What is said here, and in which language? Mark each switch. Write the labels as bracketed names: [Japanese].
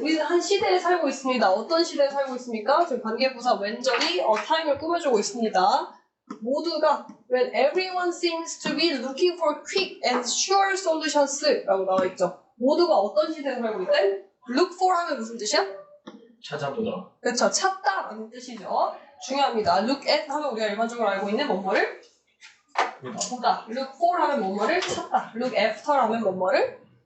[Korean] 우리는 한 시대에 살고 있습니다. 어떤 시대에 살고 있습니까? 지금 관계부사 왼절이 time을 꾸며주고 있습니다. 모두가 [English] when everyone seems to be looking for quick and sure solutions [Korean] 라고 나와 있죠. 모두가 어떤 시대에 살고 있대? [English] look for [Korean] 하면 무슨 뜻이야? 찾아보다. 그렇죠. 찾다라는 뜻이죠. 중요합니다. [English] look at [Korean] 하면 우리가 일반적으로 알고 있는 뭐뭐를 보다. [English] look for [Korean] 하면 뭐뭐를 찾다. [English] look after [Korean] 하면 뭐뭐를